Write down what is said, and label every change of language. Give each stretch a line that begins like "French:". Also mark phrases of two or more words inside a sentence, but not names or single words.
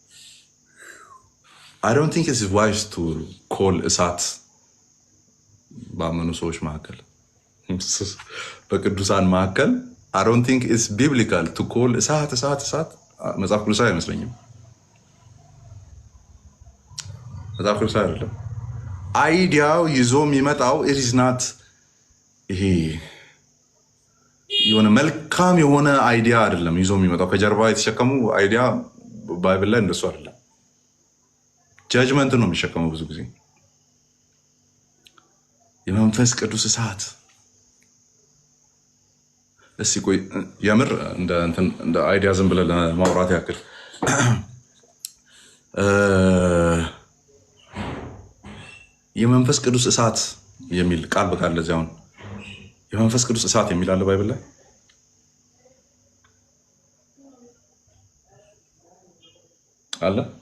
English: I don't think it's wise to call
Amharic: እሳት ባመኑ ሰዎች መካከል በቅዱሳን መካከል
English: I don't think it's biblical to call
Amharic: እሳት እሳት እሳት መጽሐፍ ቅዱሳዊ አይመስለኝም። መጽሐፍ ቅዱሳዊ አይደለም። አይዲያው ይዞ የሚመጣው
English: it is not
Amharic: ይሄ የሆነ መልካም የሆነ አይዲያ አይደለም ይዞ የሚመጣው። ከጀርባ የተሸከሙ አይዲያ ባይብል ላይ እንደሱ አይደለም። ጃጅመንት ነው የሚሸከመው ብዙ ጊዜ። የመንፈስ ቅዱስ እሳት እስኪ ቆይ የምር እንደ አይዲያ ዝም ብለን ለማውራት ያክል የመንፈስ ቅዱስ እሳት የሚል ቃል በቃል ለዚህ አሁን የመንፈስ ቅዱስ እሳት የሚል አለ ባይብል ላይ አለ።